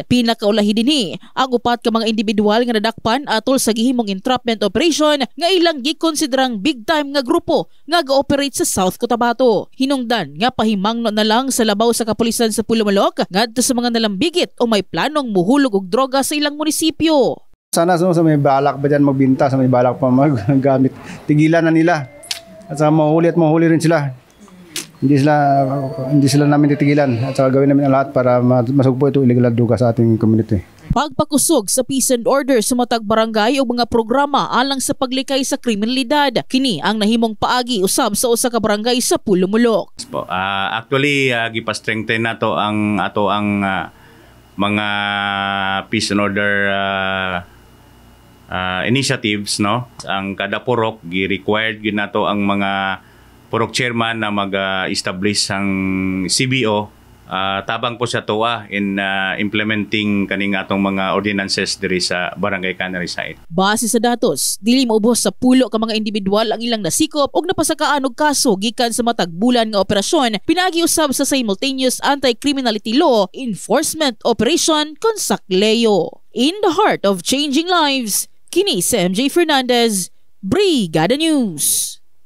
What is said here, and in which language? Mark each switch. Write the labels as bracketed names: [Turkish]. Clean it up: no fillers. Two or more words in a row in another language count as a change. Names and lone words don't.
[Cebuano] Pinakaulahi dinhi ang upat ka mga individual nga nadakpan atol sa gihimong [English] entrapment operation [Cebuano] nga ilang gikonsiderang [English] big time [Cebuano] nga grupo nga ga-operate sa South Cotabato. Hinungdan nga pahimangno na lang sa labaw sa kapulisan sa Pulumulok ngadto sa mga nalambigit o may planong muhulog og droga sa ilang munisipyo. [Filipino] Sana sa may balak ba dyan magbinta, sa may balak pa maggamit, tigilan na nila at sa mahuli rin sila. Hindi sila namin titigilan at saka gawin namin ang lahat para masugpo ito illegal na droga sa ating community. [Cebuano] Pagpakusog sa [English] peace and order [Cebuano] sa matag barangay o mga programa alang sa paglikay sa kriminalidad, kini ang nahimong paagi usab sa usa ka barangay sa Pulumulok. Actually, gipa-strengthen nato ang mga [English] peace and order initiatives, [Cebuano] no? Ang kada purok gi-required gid nato ang mga purok chairman na mag-establish ang CBO. Tabang po sa tuwa [English] in implementing [Cebuano] kaning atong mga ordinances diri sa Barangay Canary Site. Base sa datos, dili maubos sa pulo ka mga individual ang ilang nasikop og napasakaan og kaso gikan sa matag bulan nga operasyon pinaagi usab sa [English] simultaneous anti-criminality law enforcement operation [Cebuano] Consacleo. [English] In the heart of changing lives, [Cebuano] kini si MJ Fernandez, Brigada News.